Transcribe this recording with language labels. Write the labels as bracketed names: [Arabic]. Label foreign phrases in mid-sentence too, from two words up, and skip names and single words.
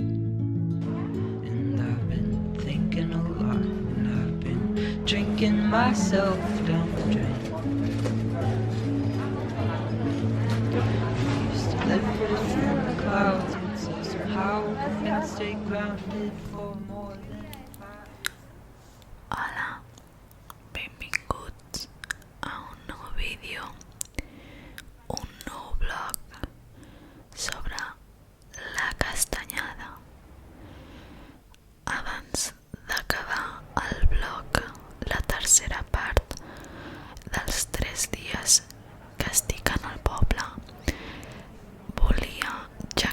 [English] And I've been thinking a lot, and I've been drinking myself down the drain. We used to live within the clouds, and so somehow we can stay grounded for more than 5. [Catalan] Hola, benvinguts a un nou vídeo, un nou blog sobre la castanyada. Abans d'acabar el blog, la tercera part dels 3 dies que estic en el poble, volia, ja